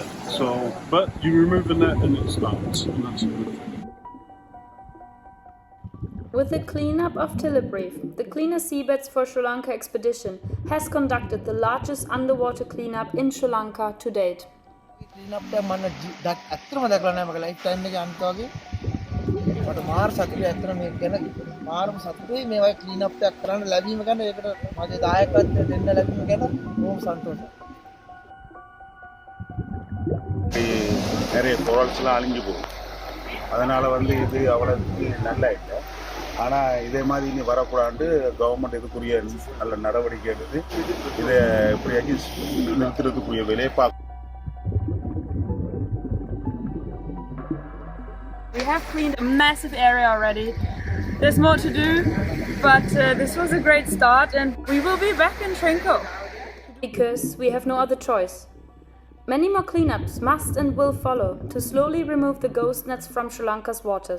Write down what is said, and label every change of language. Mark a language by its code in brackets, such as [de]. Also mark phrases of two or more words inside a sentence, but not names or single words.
[en] So, but you remove the net and it starts, and that's a good thing. With the cleanup of Thilip Reef, the Cleaner Seabeds for Sri Lanka expedition has conducted the largest underwater cleanup in Sri Lanka to date. [si] Cleanup එක මම ඇත්තටම දැකලා නැහැ මගේ [en] life time [si] එකේ අන්ත වගේ. මට මාර සතුටුයි ඇත්තටම මේක ගැන මාරම සතුටුයි මේ වගේ [en] clean up [si] එකක් කරන්න ලැබීම ගැන ඒකට මගේ දායකත්වය දෙන්න ලැබීම ගැන බොහොම සතුටුයි. [ta] நிறைய பொருள்ஸ்லாம் அழிஞ்சு போகும், அதனால் இது அவ்வளோக்கு நல்ல இல்லை. ஆனால் இதே மாதிரி இனி வரக்கூடாது கவர்மெண்ட் இதுக்குரிய நல்ல நடவடிக்கை எடுத்து இதை எப்படியாச்சும் நிறுத்துறதுக்குரிய வேலையை பார்க்கணும். [en] We have cleaned a massive area already. There's more to do, but this was a great start, and we will be back in Trinco. Because we have no other choice. Many more cleanups must and will follow to slowly remove the ghost nets from Sri Lanka's waters.